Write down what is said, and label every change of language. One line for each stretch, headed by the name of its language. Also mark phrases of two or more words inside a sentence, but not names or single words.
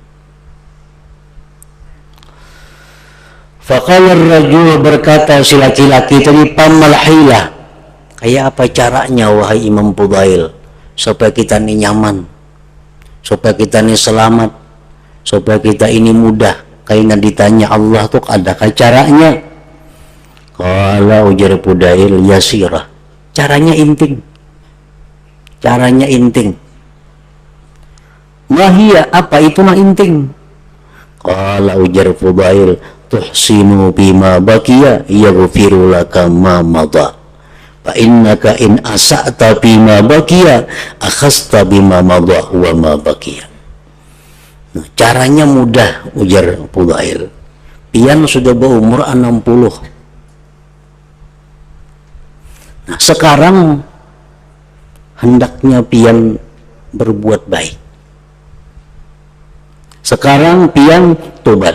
Arabic: فقال الرجل,
Banjar: berkata si laki-laki tadi,
Arabic: فما الحيلة,
Banjar: kayak apa caranya wahai Imam Fudail supaya kita ini nyaman, supaya kita ini selamat, supaya kita ini mudah?
Indonesian: Karena ditanya Allah tuh adakah caranya?
Banjar: Kalau ujar Fudail, yasirah, caranya inting. Caranya inting. Mahia, apa itu mah inting? Kalau ujar
Arabic: Fudail, تحسن فيما بقي يغفر لك ما مضى. فإنك إن أسأت فيما بقي أخذت بما مضى وما بقي.
Banjar: Nah, caranya mudah, ujar Fudail. Pian sudah berumur 60. Nah, sekarang hendaknya pian berbuat baik. Sekarang pian tobat.